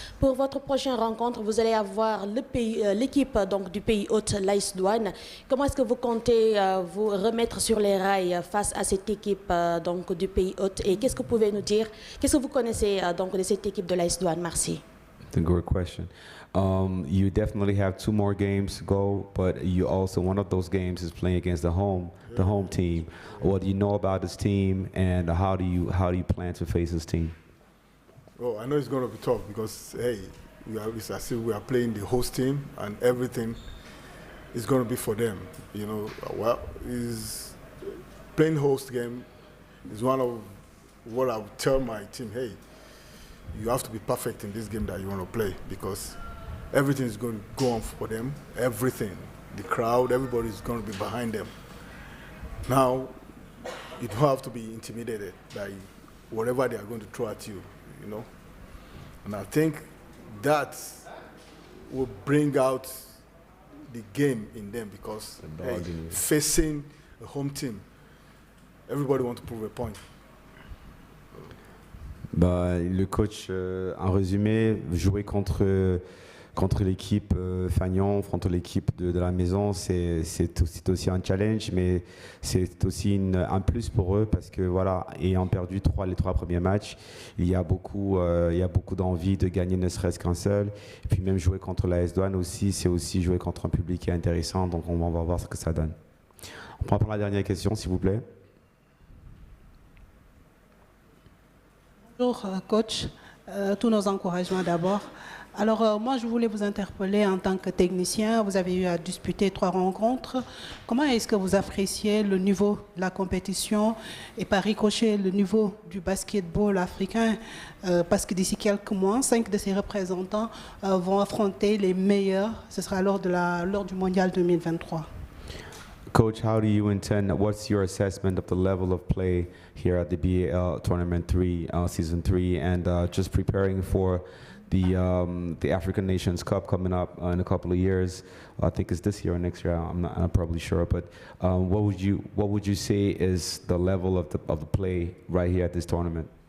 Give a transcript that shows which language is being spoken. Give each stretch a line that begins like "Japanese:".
French: Pour votre prochaine rencontre, vous allez avoir l'équipe donc du pays hôte, l'AS Douanes. Comment est-ce que vous comptez vous remettre sur les rails face à cette équipe donc du pays hôte, et qu'est-ce que vous pouvez nous dire, qu'est-ce que vous connaissez donc de cette équipe de l'AS Douanes? Merci.
English: That's a good question. You definitely have 2 more games to go, but you also, one of those games is playing against the home team. What do you know about this team, and how do you plan to face this team? Well, I know it's going to be tough because hey, it's as if we are playing the host team, and everything is going to be for them. You know, well, is playing host game is one of what I would tell my team. Hey, you have to be perfect in this game that you want to play because everything is going to go on for them. Everything, the crowd, everybody is going to be behind them. Now, you don't have to be intimidated by whatever they are going to throw at you, you know. And I think that will bring out the game in them because hey, facing a home team, everybody wants to prove a point.
French: Bah, le coach, en résumé, jouer contre l'équipe Fagnon, contre l'équipe de la maison, c'est aussi un challenge, mais c'est aussi un plus pour eux parce que voilà, ayant perdu les 3 premiers matchs, il y a beaucoup d'envie de gagner ne serait-ce qu'un seul. Et puis même jouer contre l'AS Douanes aussi, c'est aussi jouer contre un public qui est intéressant, donc on va voir ce que ça donne. On peut prendre la dernière question, s'il vous plaît. Bonjour coach, tous nos encouragements d'abord. Alors moi je voulais vous interpeller en tant que technicien, vous avez eu à disputer 3 rencontres. Comment est-ce que vous appréciez le niveau de la compétition et par ricochet le niveau du basketball africain parce que d'ici quelques mois, 5 de ses représentants vont affronter les meilleurs, ce sera lors du mondial 2023.
English: Coach, how do you intend, what's your assessment of the level of play here at the BAL Tournament 3, Season 3, and just preparing for the African Nations Cup coming up in a couple of years? I think it's this year or next year, I'm probably sure, but what would you say is the level of the play right here at this tournament?